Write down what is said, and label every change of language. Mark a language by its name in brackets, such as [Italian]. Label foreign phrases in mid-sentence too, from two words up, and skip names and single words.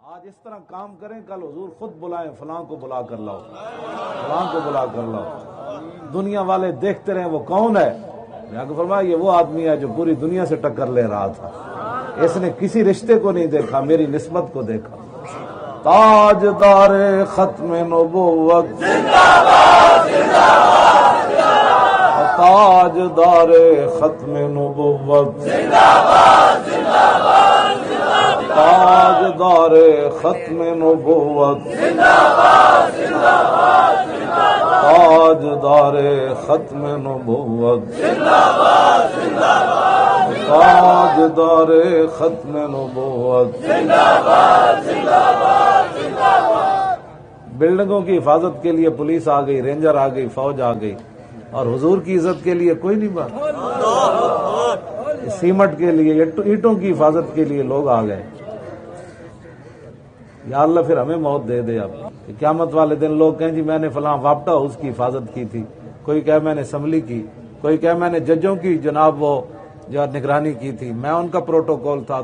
[Urdu] اس طرح کام کریں، کل حضور خود بلائیں فلاں کو بلا کر لاؤ، فلاں کو بلا کر لاؤ، دنیا والے دیکھتے رہیں وہ کون ہے. میں آپ کو فرمایا یہ وہ آدمی ہے جو پوری دنیا سے ٹکر لے رہا تھا، اس نے کسی رشتے کو نہیں دیکھا، میری نسبت کو دیکھا. تاجدار ختم نبوت زندہ باد، زندہ باد، تاجدار ختم نبوت زندہ باد، زندہ باد، تاجدار ختم نبوت زندہ باد، زندہ باد، تاجدار ختم نبوت زندہ باد، زندہ باد، تاجدار ختم نبوت زندہ باد، زندہ باد، زندہ باد. بلڈنگوں کی حفاظت کے لیے پولیس آ گئی، رینجر آ گئی، فوج آ گئی، اور حضور کی عزت کے لیے کوئی نہیں بات. سیمٹ کے لیے، اینٹوں کی حفاظت کے لیے لوگ آ گئے. یا اللہ پھر ہمیں موت دے دے. اب قیامت والے دن لوگ کہیں جی میں نے فلاں وابٹا ہاؤس کی حفاظت کی تھی، کوئی کہے میں نے اسمبلی کی، کوئی کہے میں نے ججوں کی جناب وہ جو نگرانی کی تھی، میں ان کا پروٹوکول تھا.